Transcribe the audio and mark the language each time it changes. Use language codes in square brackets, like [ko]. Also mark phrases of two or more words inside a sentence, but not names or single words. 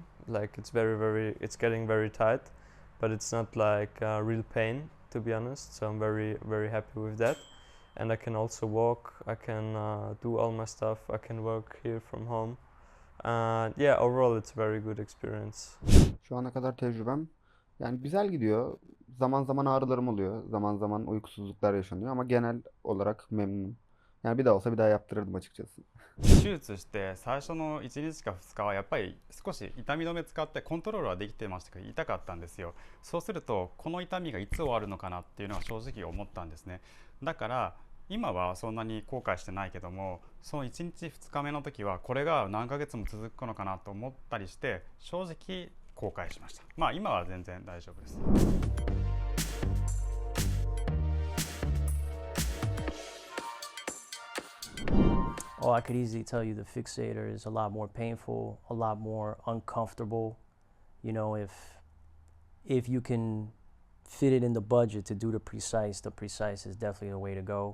[en] Like it's it's getting very tight, but it's not like real pain, to be honest. So I'm very, very happy with that. And I can also walk. I can do all my stuff. I can work here from home. Yeah, overall it's a very good experience. [tr] Şu ana kadar tecrübem yani güzel gidiyor. Zaman zaman ağrılarım oluyor. Zaman zaman uykusuzluklar yaşanıyor ama genel olarak memnunum. Yani bir daha olsa bir daha yaptırırdım açıkçası. [ja] 手術して最初の1日か2日はやっぱり少し痛み止め使ってコントロールはできてましたけど痛かったんですよ。そうするとこの痛みがいつ終わるのかなっていうのは正直思ったんですね。だから今はそんなに後悔してないけども、その1日2日目の時はこれが何ヶ月も続くのかなと思ったりして正直後悔しました。まあ今は全然大丈夫です。 [en] Oh, I could easily tell you the Fixator is a lot more painful, a lot more uncomfortable. You know, if you can fit it in the budget to do the Precice is definitely the way to go.